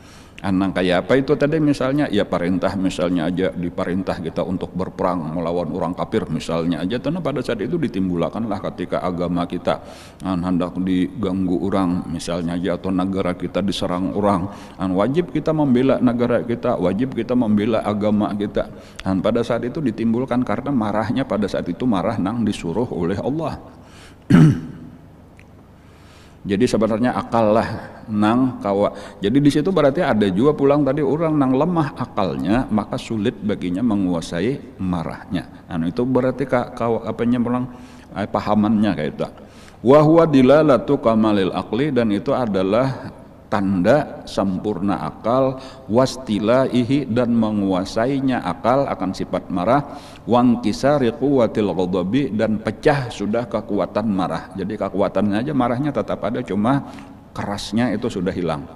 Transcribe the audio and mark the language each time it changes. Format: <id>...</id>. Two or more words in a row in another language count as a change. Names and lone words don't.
<id>Nang kayak apa itu tadi misalnya ya perintah misalnya aja diperintah kita untuk berperang melawan orang kafir misalnya aja, karena pada saat itu ditimbulkanlah ketika agama kita hendak diganggu orang misalnya aja, atau negara kita diserang orang, wajib kita membela negara kita, wajib kita membela agama kita. Pada saat itu ditimbulkan karena marahnya pada saat itu marah nang disuruh oleh Allah.</id> <bjn>Jadi sebenarnya akal lah nang kawa. Jadi di situ berarti ada juga pulang tadi orang nang lemah akalnya maka sulit baginya menguasai marahnya. Itu berarti kawa apanya pulang pahamannya kayak itu.</bjn> <ar>وهو دلالة كمال العقل,</ar> <id>dan itu adalah tanda sempurna akal, wastilaihi, dan menguasainya akal akan sifat marah,</id> <ar>وانكسار قوة الغضب,</ar> <id>dan pecah sudah kekuatan marah. Jadi kekuatannya aja marahnya tetap ada, cuma kerasnya itu sudah hilang.</id>